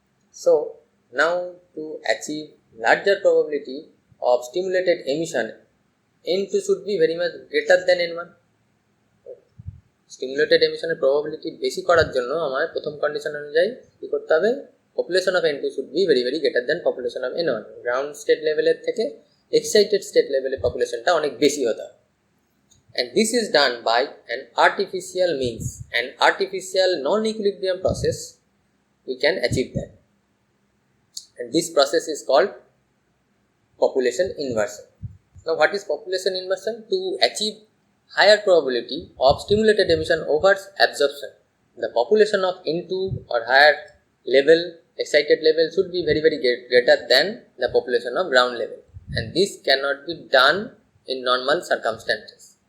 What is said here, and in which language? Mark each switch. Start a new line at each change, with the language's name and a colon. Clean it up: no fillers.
English: So now to achieve larger probability of stimulated emission, N2 should be very much greater than N1. Stimulated emission probability
Bangla: বেশি করার জন্য আমার প্রথম condition অনুযায়ী কি করতে হবে,
English: population of N2 should be very greater than population of N1.
Bangla: Ground state লেভেলের থেকে এক্সাইটেড স্টেট লেভেলের পপুলেশনটা অনেক বেশি হতে হবে।
English: And this is done by an artificial means, an artificial non-equilibrium process. We can achieve that, and this process is called population inversion. Now what is population inversion? To achieve higher probability of stimulated emission over absorption, the population of N2 or higher level, excited level should be very greater than the population of ground level, and this cannot be done in normal circumstances.